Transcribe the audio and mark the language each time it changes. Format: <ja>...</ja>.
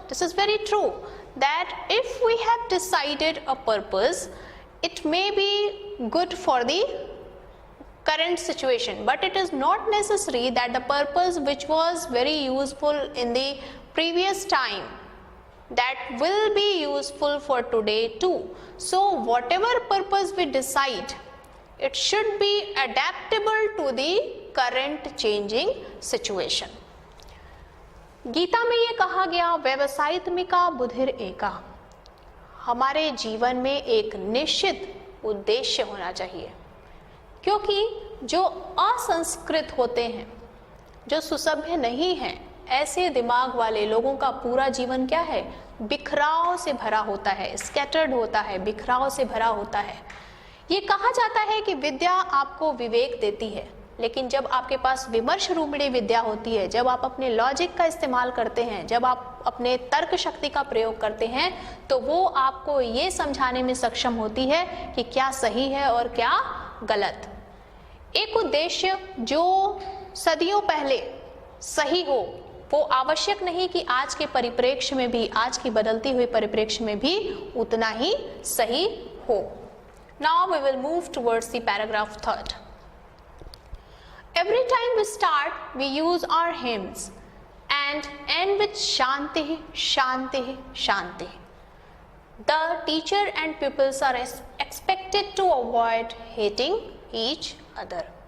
<en>This is very true, that if we have decided a purpose, it may be good for the current situation, but it is not necessary that the purpose which was very useful in the previous time, that will be useful for today too. So whatever purpose we decide, it should be adaptable to the current changing situation.</en> <hi>Gita में ये कहा गया</hi> <sa>व्यवसायित्मिका बुधिर एका,</sa> <hi>हमारे जीवन में एक निश्चित उद्देश्य होना चाहिए, क्योंकि जो असंस्कृत होते हैं, जो सुसभ्य नहीं हैं, ऐसे दिमाग वाले लोगों का पूरा जीवन क्या है? बिखराव से भरा होता है, स्कैटर्ड होता है, बिखराव से भरा होता है। ये कहा जाता है कि विद्या आपको विवेक देती है, लेकिन जब आपके पास विमर्श रूपिणी विद्या होती है, जब आप अपने लॉजिक का इस्तेमाल करते हैं, जब आप अपने तर्क शक्ति का प्रयोग करते हैं, तो वो आपको ये समझाने में सक्षम होती है कि क्या सही है और क्या गलत। एक उद्देश्य जो सदियों पहले सही हो, वो आवश्यक नहीं कि आज के परिप्रेक्ष्य में भी, आज की बदलती हुई परिप्रेक्ष्य में भी उतना ही सही हो।</hi> <en>Now we will move towards the paragraph 3rd. Every time we start, we use our hymns and end with Shanti, Shanti, Shanti. The teacher and pupils are expected to avoid hating each other.</en>